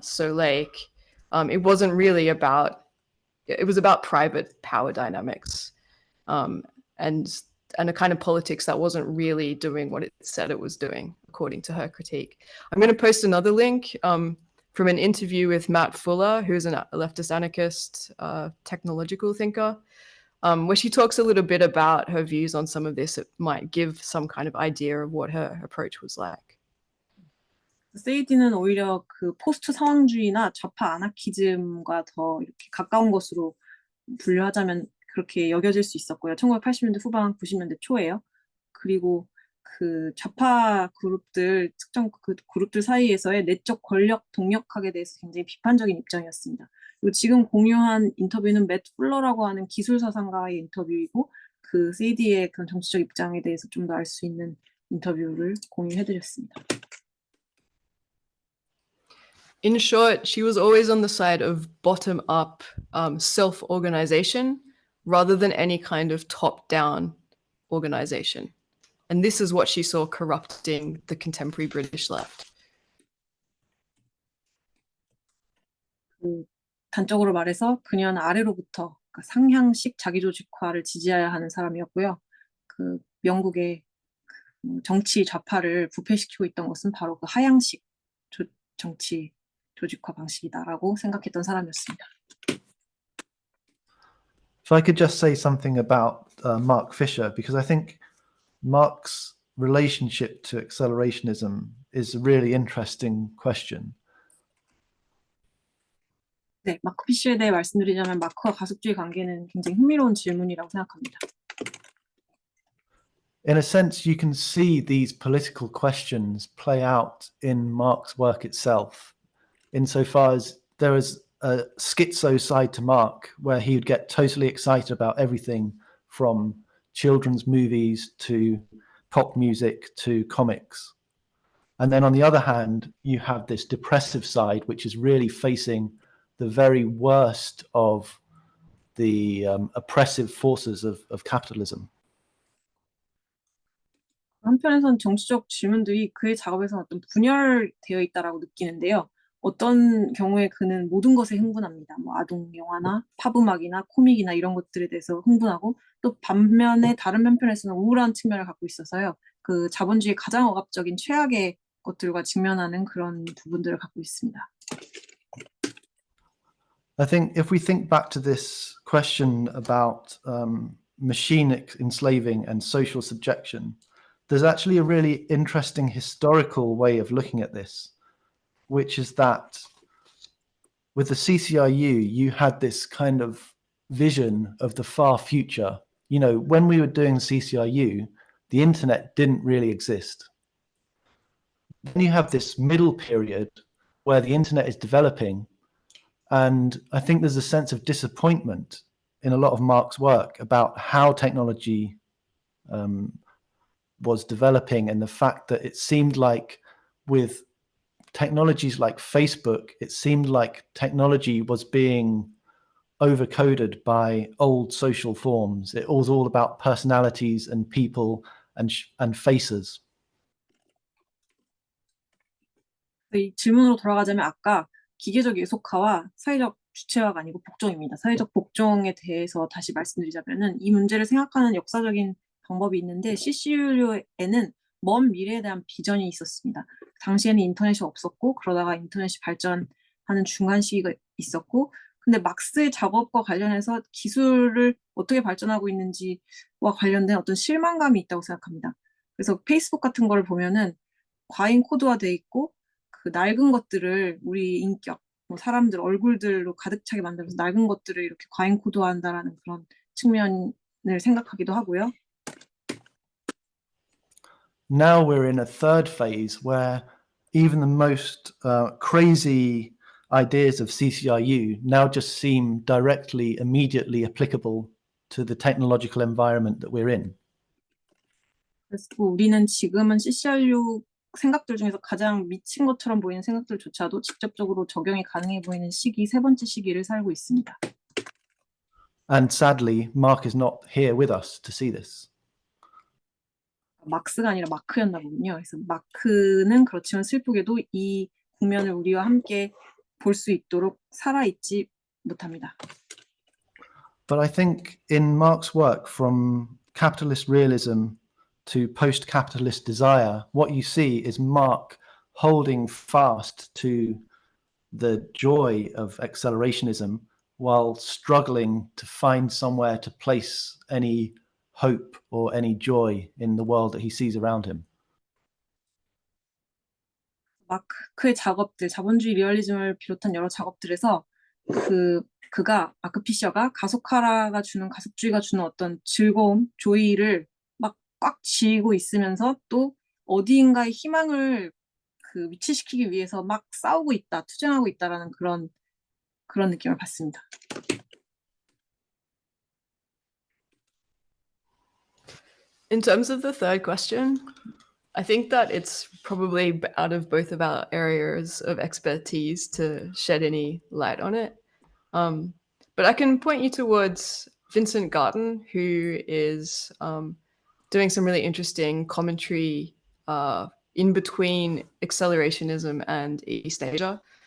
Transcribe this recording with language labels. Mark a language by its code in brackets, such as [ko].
[en] So like it wasn't really about, it was about private power dynamics and a kind of politics that wasn't really doing what it said it was doing, according to her critique. I'm going to post another link from an interview with Matt Fuller, who's a leftist anarchist, technological thinker, where she talks a little bit about her views on some of this. It might give some kind of idea of what her approach was like. [ko] 세이디는 오히려 그 포스트 상황주의나 좌파 아나키즘과 더 이렇게 가까운 것으로 분류하자면 그렇게 여겨질 수 있었고요. 1980년대 후반, 90년대 초에요. 그리고 그 좌파 그룹들, 특정 그 그룹들 사이에서의 내적 권력 동력학에 대해서 굉장히 비판적인 입장이었습니다. 그리고 지금 공유한 인터뷰는 맷 풀러라고 하는 기술사상가의 인터뷰이고 그 세이디의 그런 정치적 입장에 대해서 좀 더 알 수 있는 인터뷰를 공유해드렸습니다. [en] In short, she was always on the side of bottom-up self-organization rather than any kind of top-down organization. And this is what she saw corrupting the contemporary British left. [ko] 그 단적으로 말해서 그녀는 아래로부터 그러니까 상향식 자기조직화를 지지해야 하는 사람이었고요. 그 영국의 정치 좌파를 부패시키고 있던 것은 바로 그 하향식 정치 조직화 방식이다라고 생각했던 사람이었습니다. [en] If I could just say something about Mark Fisher, because I think Mark's relationship to accelerationism is a really interesting question. [ko] 네, 마크 피셔에 대해 말씀드리자면 마크와 가속주의 관계는 굉장히 흥미로운 질문이라고 생각합니다. [en] In a sense, you can see these political questions play out in Mark's work itself, insofar as there is a schizo side to Mark, where he would get totally excited about everything from children's movies to pop music to comics. And then on the other hand, you have this depressive side, which is really facing the very worst of the oppressive forces of capitalism. [ko] 한편에서는 정치적 질문들이 그의 작업에서 어떤 분열되어 있다라고 느끼는데요. 어떤 경우에 그는 모든 것에 흥분합니다. 뭐 아동 영화나 팝음악이나 코믹이나 이런 것들에 대해서 흥분하고 또 반면에 다른 편에서는 우울한 측면을 갖고 있어서요. 그 자본주의의 가장 억압적인 최악의 것들과 직면하는 그런 부분들을 갖고 있습니다. [en] I think if we think back to this question about machine enslaving and social subjection, there's actually a really interesting historical way of looking at this, which is that with the CCRU, you had this kind of vision of the far future. You know, when we were doing CCRU, the internet didn't really exist. Then you have this middle period where the internet is developing, and I think there's a sense of disappointment in a lot of Mark's work about how technology was developing, and the fact that it seemed like with technologies like Facebook, it seemed like technology was being overcoded by old social forms. It was all about personalities and people and faces. [ko] 이 질문으로 돌아가자면 아까 기계적 예속화와 사회적 주체화가 아니고 복종입니다. 사회적 복종에 대해서 다시 말씀드리자면은 이 문제를 생각하는 역사적인 방법이 있는데 CCRU에는 먼 미래에 대한 비전이 있었습니다. 당시에는 인터넷이 없었고 그러다가 인터넷이 발전하는 중간 시기가 있었고 근데 막스의 작업과 관련해서 기술을 어떻게 발전하고 있는지와 관련된 어떤 실망감이 있다고 생각합니다. 그래서 페이스북 같은 거를 보면은 과잉 코드화돼 있고 그 낡은 것들을 우리 인격, 뭐 사람들 얼굴들로 가득 차게 만들어서 낡은 것들을 이렇게 과잉 코드화한다라는 그런 측면을 생각하기도 하고요. [en] Now we're in a third phase where even the most crazy ideas of CCRU now just seem directly, immediately applicable to the technological environment that we're in. [ko] 그래서 우리는 지금은 CCRU 생각들 중에서 가장 미친 것처럼 보이는 생각들조차도 직접적으로 적용이 가능해 보이는 시기, 세 번째 시기를 살고 있습니다. [en] And sadly, Mark is not here with us to see this. [ko] 막스가 아니라 마크였나 보군요. 그래서 마크는 그렇지만 슬프게도 이 국면을 우리와 함께 볼 수 있도록 살아있지 못합니다. [en] But I think in Mark's work, from capitalist realism to post-capitalist desire, what you see is Mark holding fast to the joy of accelerationism while struggling to find somewhere to place any hope or any joy in the world that he sees around him. [ko] 마크의 작업들, 자본주의 리얼리즘을 비롯한 여러 작업들에서 마크 피셔가 가속하라가 주는 가속주의가 주는 어떤 즐거움, 조이를 막 꽉 쥐고 있으면서 또 어디인가의 희망을 그 위치시키기 위해서 막 싸우고 있다, 투쟁하고 있다라는 그런 느낌을 받습니다. [en] In terms of the third question, I think that it's probably out of both of our areas of expertise to shed any light on it. But I can point you towards Vincent Garten, who is doing some really interesting commentary in between accelerationism and East Asia.